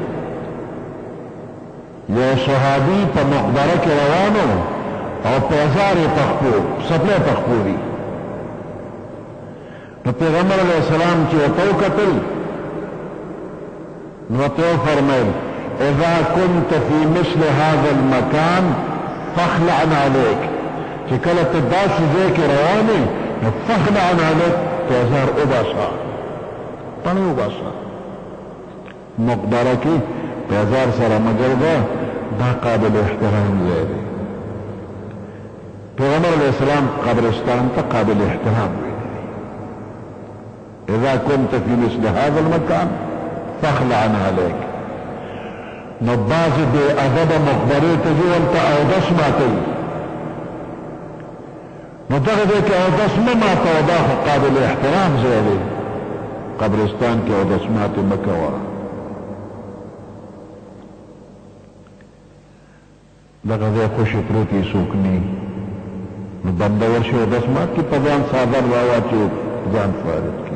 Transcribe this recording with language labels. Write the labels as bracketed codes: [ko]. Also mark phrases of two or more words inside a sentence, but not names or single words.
[ps] یو صحابي په مقبره کې روانو او پیزار یې پخپو سپلی پخپو دي. نو پیغمبر [ar] علیه السلام [ps] چې ورته وکتل نو ورته وفرمیل [ar] اذا كنت في مثل هذا المكان فاخلع عليك، [ps] چې کله ته داسې ځای کې روان یې نو [ar] فاخلع عليك، [ps] پیزار وباسه، پڼې وباسه. مقبره کې پیزار سره مګر دا قابل احترام ځای دی. پیغمبر [ar] علیہ السلام [ps] قبرستان ته قابل احترام ویلی. [ar] اذا كنت في مثل هذا المكان فاخلع عليك. [ps] نو بعض بے ادب مقبره ته ځي ورته اودس ماتوي. نو دغه ځای کې اودس مه ماتوه، دا خو قابل احترام ځای دی. قبرستان کې اودس ماتې مه کوه. دغه ځای خوشې پروت یې څوک نه نو بنده ورشي اودس مات کړي، په ځان څادر راواچوي، ځان فارغ کړي.